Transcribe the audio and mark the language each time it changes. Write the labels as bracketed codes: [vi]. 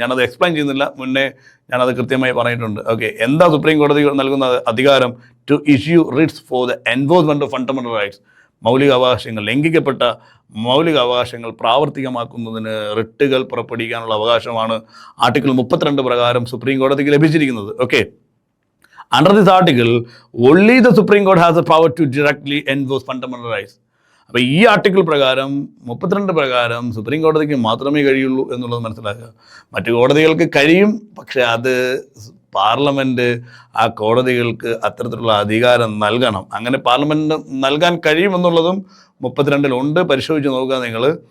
[ml] ഞാനത് എക്സ്പ്ലെയിൻ ചെയ്യുന്നില്ല, മുന്നേ ഞാനത് കൃത്യമായി പറഞ്ഞിട്ടുണ്ട്. ഓക്കെ, എന്താ സുപ്രീം കോടതി നൽകുന്ന അധികാരം? [en] To issue writs for the enforcement of fundamental rights. [ml] മൗലിക അവകാശങ്ങൾ, ലംഘിക്കപ്പെട്ട മൗലിക അവകാശങ്ങൾ പ്രാവർത്തികമാക്കുന്നതിന് റിട്ടുകൾ പുറപ്പെടുവിക്കാനുള്ള അവകാശമാണ് ആർട്ടിക്കിൾ 32 പ്രകാരം സുപ്രീം കോടതിക്ക് ലഭിച്ചിരിക്കുന്നത്. [en] Okay, under this article only the Supreme Court has the power to directly enforce fundamental rights. [ml] അപ്പോൾ ഈ ആർട്ടിക്കിൾ പ്രകാരം 32 പ്രകാരം സുപ്രീം കോടതിക്ക് മാത്രമേ കഴിയുള്ളൂ എന്നുള്ളത് മനസ്സിലാക്കുക. മറ്റു കോടതികൾക്ക് കഴിയും, പക്ഷേ അത് പാർലമെൻറ്റ് ആ കോടതികൾക്ക് അത്തരത്തിലുള്ള അധികാരം നൽകണം. അങ്ങനെ പാർലമെൻറ്റിന് നൽകാൻ കഴിയുമെന്നുള്ളതും 32 പരിശോധിച്ച് നോക്കുക നിങ്ങൾ.